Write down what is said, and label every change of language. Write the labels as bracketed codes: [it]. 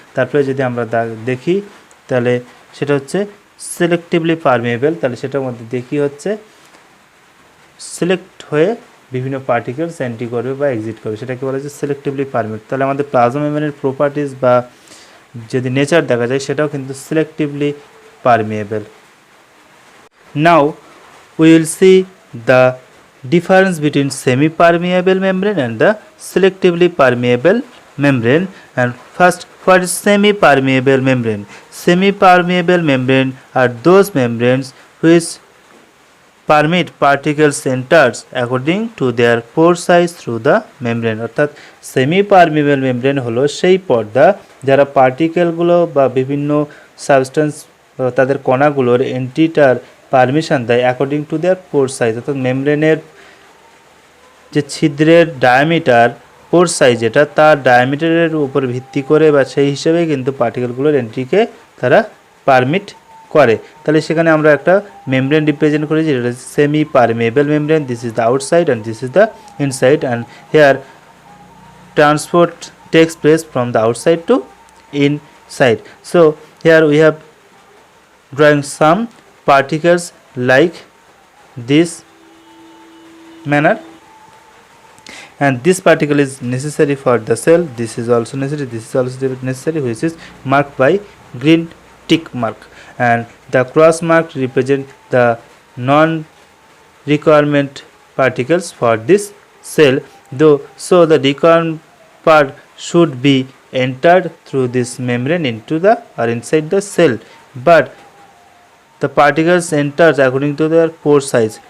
[bn] তারপরে যদি আমরা দেখি তাহলে সেটা হচ্ছে সিলেক্টিভলি পারমিয়েবল, তাহলে সেটার মধ্যে দেখি হচ্ছে সিলেক্ট হয়ে বিভিন্ন পার্টিকেলস এন্ট্রি করবে বা এক্সিট করবে, সেটাকে বলা হচ্ছে সিলেক্টিভলি পারমিয়েবল। তাহলে আমাদের প্লাজমা মেমব্রেনের প্রপার্টিজ বা যদি নেচার দেখা যায় সেটাও কিন্তু selectively permeable. [en] Now we will see the difference between semi-permeable membrane and the selectively permeable membrane. And first, what is semi-permeable membrane? Semi-permeable membrane are those membranes which permit particles enters according to their pore size through the membrane। [bn] অর্থাৎ semi permeable membrane হলো সেই পর্দা যারা পার্টিকেলগুলো বা বিভিন্ন substance তাদের কণাগুলোর এন্ট্রিটার permission দেয় [en] according to their pore size, [bn] অর্থাৎ মেমব্রেনের যে ছিদ্রের ডায়ামিটার পোর সাইজ যেটা তার ডায়ামিটারের উপর ভিত্তি করে বা সেই হিসেবে কিন্তু পার্টিকেলগুলোর এন্ট্রিকে তারা পারমিট করে। তাহলে সেখানে আমরা একটা মেমব্রেন রিপ্রেজেন্ট করেছি, যেটা semi permeable membrane. [en] This is the outside and this is the inside, and here transport takes place from the outside to inside. So here we have drawing some particles like this manner, and this particle is necessary for the cell. This is also necessary, this is also necessary, which is marked by green tick mark, and the cross mark represent the non requirement particles for this cell, though so the requirement part should be entered through this membrane into the or inside the cell, but the particles enters according to their pore size.